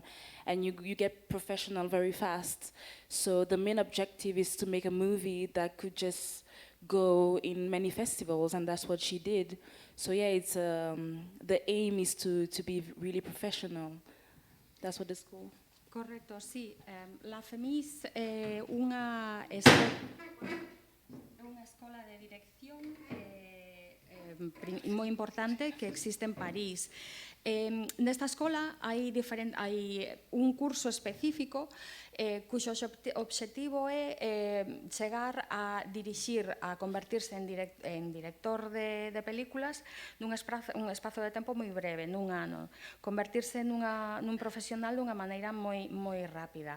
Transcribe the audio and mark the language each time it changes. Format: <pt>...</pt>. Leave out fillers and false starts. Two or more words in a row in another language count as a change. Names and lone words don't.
<en>And you get professional very fast. So the main objective is to make a movie that could just go in many festivals, and that's what she did. So yeah, it's the aim is to be really professional. That's what the school.</en> <gl>Correcto, sí. La FEMIS é unha escola de dirección moi importante que existe en París. Nesta escola hai un curso específico cuxo obxectivo é chegar a dirixir, a convertirse en director de películas nun espazo de tempo moi breve, nun ano, convertirse nun profesional dunha maneira moi rápida.</gl>